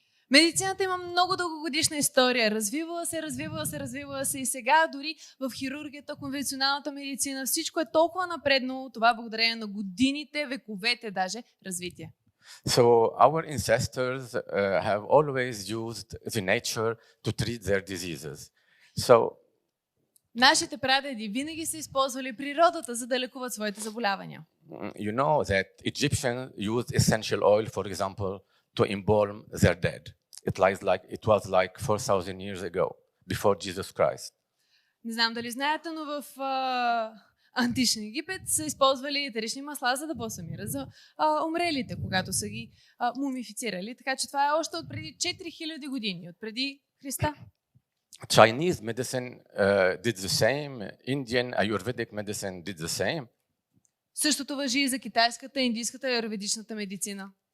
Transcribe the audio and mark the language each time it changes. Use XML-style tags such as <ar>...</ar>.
<bg>Медицината има много дългогодишна история. Развивала се и сега дори в хирургията, конвенционалната медицина. Всичко е толкова напреднало, това благодарение на годините, вековете даже развитие.</bg> <en>So our ancestors have always used the nature to treat their diseases. So</en> <bg>нашите прадеди винаги са използвали природата, за да лекуват своите заболявания.</bg> <en>You know that Egyptians used essential oil, for example, to embalm their dead. It was like 4,000 years ago, before Jesus Christ.</en> <bg>Не знам дали знаете, но в античен Египет са използвали етерични масла, за да балсамират за умрелите, когато са ги мумифицирали. Така че това е още от преди 4000 години, от преди Христа.</bg> <en>Chinese medicine did the same. Indian Ayurvedic medicine did the same.</en> <bg>Същото важи и за китайската, индийската и аюрведичната медицина.</bg>